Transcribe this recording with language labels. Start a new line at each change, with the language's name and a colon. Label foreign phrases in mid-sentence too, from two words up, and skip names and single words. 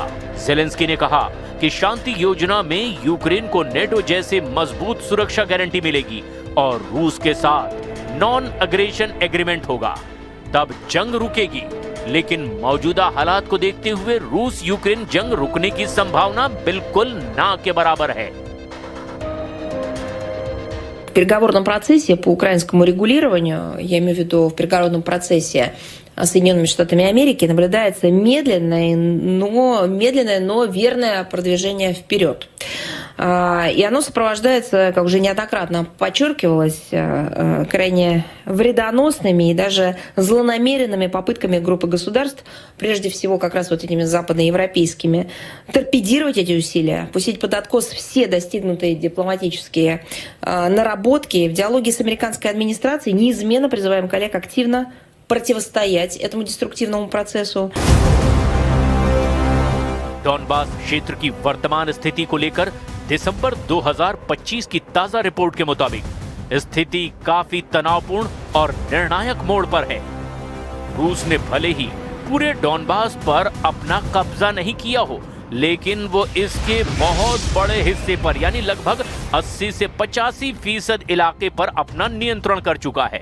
Hindi: ज़ेलेंस्की ने कहा कि शांति योजना में यूक्रेन को नेटो जैसे मजबूत सुरक्षा गारंटी मिलेगी और रूस के साथ
English: non aggression agreement
Hindi: होगा, तब जंग रुकेगी। लेकिन मौजूदा हालात को देखते हुए रूस यूक्रेन जंग रुकने की संभावना बिल्कुल ना के बराबर है।
Russian: переговорном процессе по украинскому регулированию, я имею в виду в переговорном процессе с Соединенными Штатами Америки, наблюдается медленное, но верное продвижение вперед. И оно сопровождается, как уже неоднократно подчеркивалось, крайне вредоносными и даже злонамеренными попытками группы государств, прежде всего как раз вот этими западноевропейскими, торпедировать эти усилия, пустить под откос все достигнутые дипломатические наработки. В диалоге с американской администрацией неизменно призываем коллег активно противостоять этому деструктивному процессу.
Hindi: डॉनबास क्षेत्र की वर्तमान स्थिति को लेकर दिसंबर 2025 की ताजा रिपोर्ट के मुताबिक स्थिति काफी तनावपूर्ण और निर्णायक मोड़ पर है। रूस ने भले ही पूरे डॉनबास पर अपना कब्जा नहीं किया हो, लेकिन वो इसके बहुत बड़े हिस्से पर यानी लगभग 80 से 85% इलाके पर अपना नियंत्रण कर चुका है।